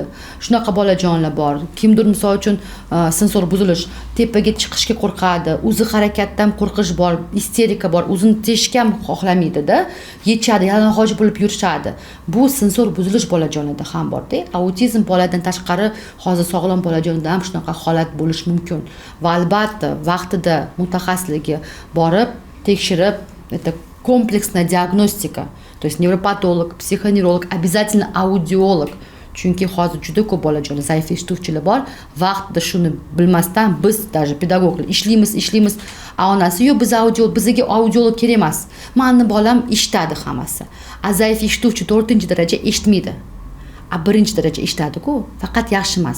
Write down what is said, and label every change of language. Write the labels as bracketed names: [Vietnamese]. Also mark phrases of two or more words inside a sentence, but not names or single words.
[Uzbek] Shunaqa bolajonlar bor. Kimdir misol uchun sensor buzilish, tepaga chiqishga qo'rqadi, o'zi harakatdan qo'rqish bor, isterika bor, o'zini teshishga ham xohlamaydi-da, yechadi, yalang'och bo'lib yurishadi. Bu sensor buzilish bolajonida ham bor-da. Autizm boladan tashqari hozir sog'lom bolajonda ham shunaqa holat bo'lishi mumkin. Va albatta vaqtida mutaxassislarga borib, tekshirib, [Russian] это комплексная диагностика. То есть nevropatolog, psixonevrolog, обязательно audiolog. [Uzbek] Chunki hozir juda ko'p bolajonlar, zaif eshituvchilar bor. Vaqtida shuni bilmasdan biz даже pedagoglar ishlaymiz. Onasi yo'q, bizga audiolog kerak emas. Meni bolam eshitadi hammasi. Zaif eshituvchi 4-daraja eshitmaydi. 1-daraja eshitadi-ku, faqat yaxshi emas.